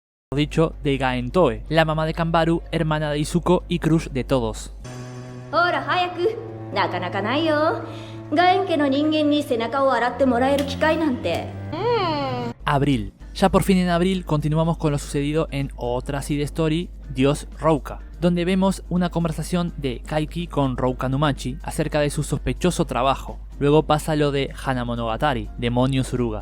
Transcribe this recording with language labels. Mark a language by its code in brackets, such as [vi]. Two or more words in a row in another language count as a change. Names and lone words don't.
[es] dicho, de Gaentoe, la mamá de Kanbaru, hermana de Izuko y crush de todos. [ja] ほら早く、なかなかないよ。ガエン家の人間に背中を洗ってもらえる機会なんて。 [es] Abril. Ya por fin en abril continuamos con lo sucedido en otra side story, Dios Rouka, donde vemos una conversación de Kaiki con Rouka Numachi acerca de su sospechoso trabajo. Luego pasa lo de Hanamonogatari, Demonio Suruga.